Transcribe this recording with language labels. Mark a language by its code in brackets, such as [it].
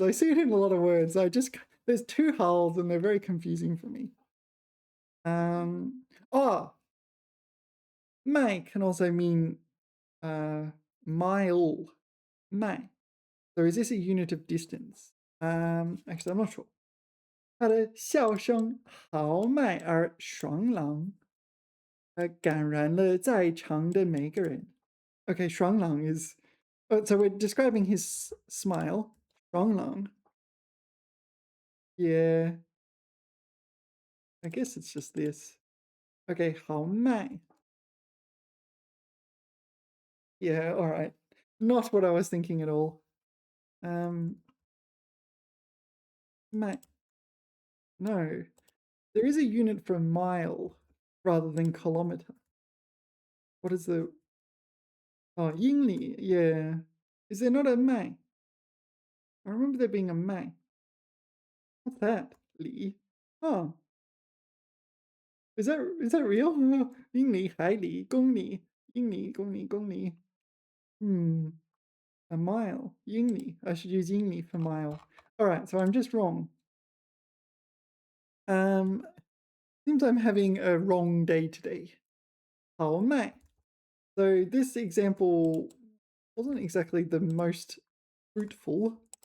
[en] I see it in a lot of words. There's two 好s and they're very confusing for me. Oh, 迈 can also mean mile. 迈. So is this a unit of distance? Actually, I'm not sure. [zh] 他的笑声豪迈而爽朗，感染了在场的每个人. [en] Okay, 爽朗 is. So we're describing his smile. 爽朗.Yeah. I guess it's just this. Okay, 豪迈. Yeah, all right. Not what I was thinking at all. 迈.No. There is a unit for mile rather than kilometer. What is the... Oh, 英里.Yeah. Is there not a 迈? I remember there being a 迈. What's that? 里.Oh. Is that real? [zh] 英里,海里,公里,英里,公里,公里. [en] A mile. 英里. I should use 英里 for mile. All right, so I'm just wrong. Seems I'm having a wrong day today. [zh] 豪迈. [en] So this example wasn't exactly the most fruitful.